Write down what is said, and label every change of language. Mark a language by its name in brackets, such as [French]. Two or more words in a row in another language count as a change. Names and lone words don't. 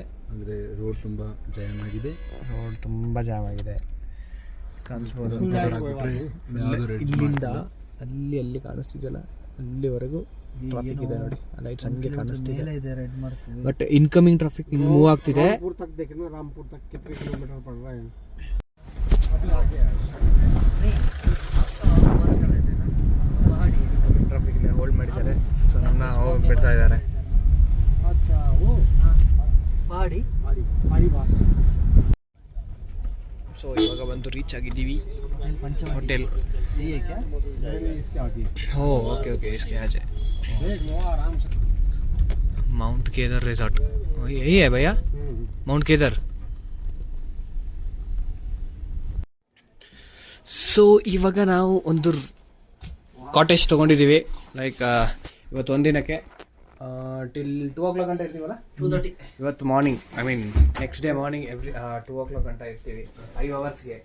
[Kannada] ಅಂದರೆ ರೋಡ್ ತುಂಬ ಜಾಮ್ ಆಗಿದೆ. ರೋಡ್ ತುಂಬ ಜಾಮ್ ಆಗಿದೆ ಕಾಣಿಸ್ಬೋದು. ಯಾವುದು ಇಲ್ಲಿಂದ ಅಲ್ಲಿ ಕಾಣಿಸ್ತಿದೆಯಲ್ಲ ಅಲ್ಲಿವರೆಗೂ ಟ್ರಾಫಿಕ್ ಇದೆ ನೋಡಿ. ಲೈಟ್ಸ್ ಹಂಗೆ ಕಾಣಿಸ್ತಿದೆ, [English] but incoming traffic [Kannada] ಇನ್ನು ಮೂವ್ ಆಗ್ತಿದೆ. [Hindi] रामपुर तक कितने किलोमीटर पड़ रहा है? [Kannada] ಟ್ರಾಫಿಕ್ ಇದೆ, ಹೋಲ್ಡ್ ಮಾಡಿದ್ದಾರೆ. ಸೊ ನಮ್ಮನ್ನ ಹೋಗಿ ಬಿಡ್ತಾ ಇದ್ದಾರೆ. ಸೊ ಇವಾಗ ಬಂದು ರೀಚ್ ಆಗಿದ್ದೀವಿ ಹೋಟೆಲ್. [Hindi] हो ओके ओके इसके आगे माउंट केदार रिसोर्ट यही है भैया, माउंट केदार. [Kannada] ಸೊ ಇವಾಗ ನಾವು ಒಂದು ಕಾಟೇಜ್ ತೊಗೊಂಡಿದ್ದೀವಿ. ಲೈಕ್ ಇವತ್ತು ಒಂದಿನಕ್ಕೆ [English] till 2 o'clock [Kannada] ಗಂಟೆ ಇರ್ತೀವಲ್ಲ. 2:30 ಇವತ್ತು ಮಾರ್ನಿಂಗ್, [English] I mean next day morning 2 o'clock [Kannada] ಗಂಟೆ ಇರ್ತೀವಿ, 5 hours.